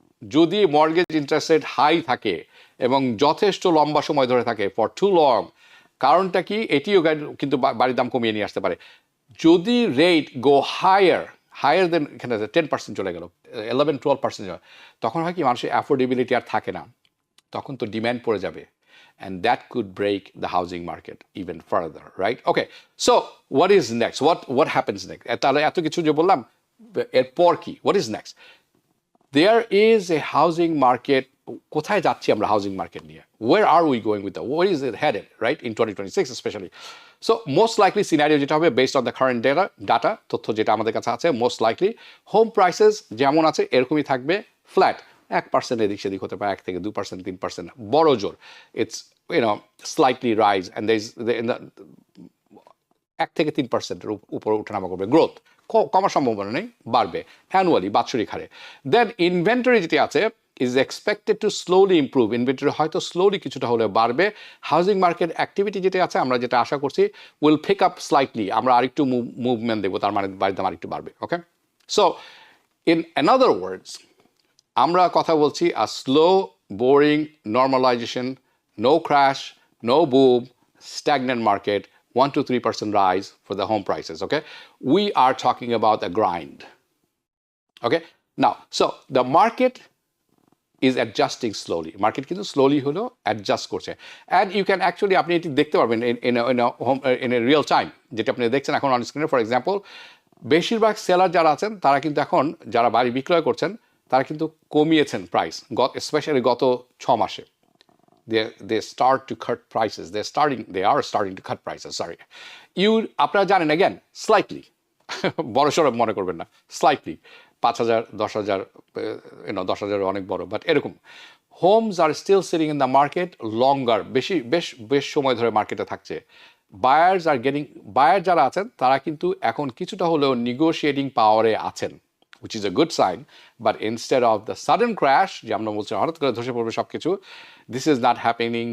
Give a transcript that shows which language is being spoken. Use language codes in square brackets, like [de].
[bn] যদি mortgage interest rate high থাকে এবং যথেষ্ট লম্বা সময় ধরে থাকে, ফর টু লং, কারণটা কি, এটিও কিন্তু বাড়ির দাম কমিয়ে নিয়ে আসতে পারে। যদি রেট গো হায়ার দেন, এখানে 10% চলে গেল, 11-12% তখন হয় কি, মানুষের অ্যাফোর্ডেবিলিটি আর থাকে না, তখন তো ডিম্যান্ড পড়ে যাবে, [en] and that could break the housing market even further, right? Okay, so what is next, what happens next? [bn] তাহলে এত কিছু যে বললাম, এরপর কি, [en] what is next? There is a housing market. [bn] কোথায় যাচ্ছি আমরা হাউজিং মার্কেট নিয়ে, [en] where are we going with that, where is it headed, right, in 2026 especially? So most likely scenario [bn] যেটা হবে, [en] based on the current data, [bn] তথ্য যেটা আমাদের কাছে আছে, most likely হোম প্রাইসেস যেমন আছে এরকমই থাকবে, ফ্ল্যাট, 1% এদিক সেদিক হতে পারে, 1 থেকে 2%, 3%, বড় জোর [en] it's slightly rise, [bn] and the 1 থেকে 3%-এর উপর উঠানামা করবে, গ্রোথ কমার সম্ভাবনা নেই, বাড়বে অ্যানুয়ালি, বাৎসরিক হারে। দেন ইনভেন্টরি যেটি আছে [en] is expected to slowly improve, [bn] inventory হয়তো স্লোলি কিছুটা হলে বাড়বে। হাউজিং মার্কেট অ্যাক্টিভিটি যেটা আছে, আমরা যেটা আশা করছি, [en] will pick up slightly, [bn] আমরা আরেকটু মুভমেন্ট দেখবো, তার মানে বাড়ির দাম আরেকটু বাড়বে। [en] okay, so in another words, [bn] আমরা কথা বলছি [en] a slow, boring normalization, no crash, no boom, stagnant market, 1 to 3% rise for the home prices. Okay, we are talking about a grind. Okay, now, so the market is adjusting slowly. [bn] Market কিন্তু slowly হলো adjust করছে, [en] and you can actually, [bn] আপনি এটি দেখতে পারবেন [en] in a real time, [bn] যেটা আপনি দেখছেন এখন অন স্ক্রিনে। ফর এক্সাম্পল, বেশিরভাগ সেলার যারা আছেন তারা কিন্তু এখন, যারা বাড়ি বিক্রয় করছেন, তারা কিন্তু কমিয়েছেন প্রাইস, স্পেশালি গত 6 মাসে। [en] They start to cut prices. They are starting to cut prices. [bn] Sorry, আপনারা জানেন, again slightly, বড় সড় মনে করবেন না, slightly 5,000, 10,000, 10,000 অনেক বড়, বাট এরকম [en] homes are still sitting in the market longer, [bn] বেশ সময় ধরে মার্কেটে থাকছে। বায়ার যারা আছেন তারা কিন্তু এখন কিছুটা হলেও নিগোশিয়েটিং পাওয়ারে আছেন, [en] which is a good sign, but instead of the sudden crash, [bn] যে আমরা বলছি হঠাৎ করে ধসে পড়বে সব কিছু, [en] this is not happening.